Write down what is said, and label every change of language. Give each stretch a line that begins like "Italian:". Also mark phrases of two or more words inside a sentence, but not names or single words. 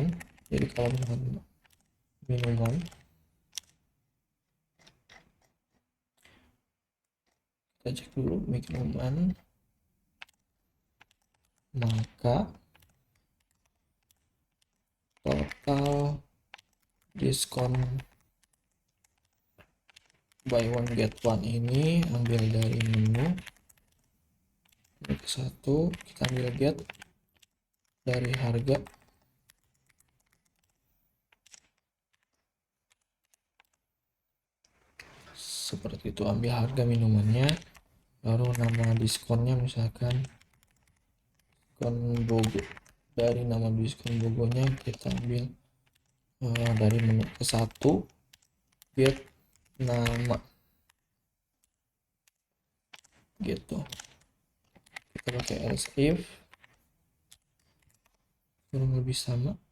Indonesian: Jadi kalau misalkan minuman, kita cek dulu minuman, maka total diskon
English: buy one get one
Indonesian: ini ambil dari menu satu, kita ambil get dari harga, seperti itu, ambil harga minumannya, baru nama diskonnya misalkan diskon Bogo, dari nama diskon Bogonya kita ambil dari menu ke satu, get nama gitu. Kita pakai else if kurang lebih sama.